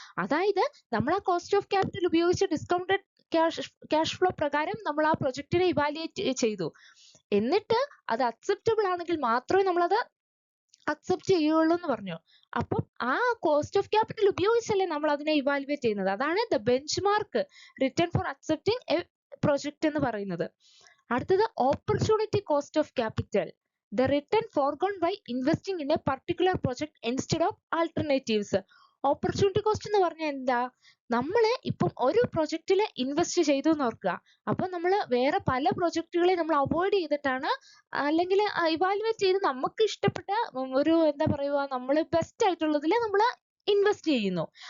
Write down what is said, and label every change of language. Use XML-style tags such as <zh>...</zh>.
<ml>അതായത് നമ്മൾ ആ കോസ്റ്റ് ഓഫ് ക്യാപിറ്റൽ ഉപയോഗിച്ച് ഡിസ്കൗണ്ടഡ് ക്യാഷ് ഫ്ലോ പ്രകാരം നമ്മൾ ആ പ്രൊജക്റ്റിനെ ഇവാലുവേറ്റ് ചെയ്തു. എന്നിട്ട് അത് അക്സെപ്റ്റബിൾ ആണെങ്കിൽ മാത്രമേ നമ്മളത് അക്സെപ്റ്റ് ചെയ്യുള്ളൂ എന്ന് പറഞ്ഞു. അപ്പം ആ കോസ്റ്റ് ഓഫ് ക്യാപിറ്റൽ ഉപയോഗിച്ചല്ലേ നമ്മൾ അതിനെ ഇവാലുവേറ്റ് ചെയ്യുന്നത്. അതാണ്</ml> <en>the bench mark return for accepting a project</en> <ml>എന്ന് പറയുന്നത്. അടുത്തത് opportunity cost of capital,</ml> <en>the return foregone by investing in a particular project instead of alternatives.</en> <ml>Opportunity cost എന്ന് പറഞ്ഞാൽ എന്താ? നമ്മൾ ഇപ്പം ഒരു പ്രൊജക്റ്റിൽ ഇൻവെസ്റ്റ് ചെയ്തു എന്ന് ഓർക്കുക. അപ്പൊ നമ്മൾ വേറെ പല പ്രൊജക്റ്റുകളെ നമ്മൾ അവോയ്ഡ് ചെയ്തിട്ടാണ്, അല്ലെങ്കിൽ ഇവാലുവേറ്റ് ചെയ്ത് നമുക്ക് ഇഷ്ടപ്പെട്ട ഒരു എന്താ പറയുക, നമ്മൾ ബെസ്റ്റ് ആയിട്ടുള്ളതിൽ നമ്മൾ ഇൻവെസ്റ്റ് ചെയ്യുന്നു.</ml>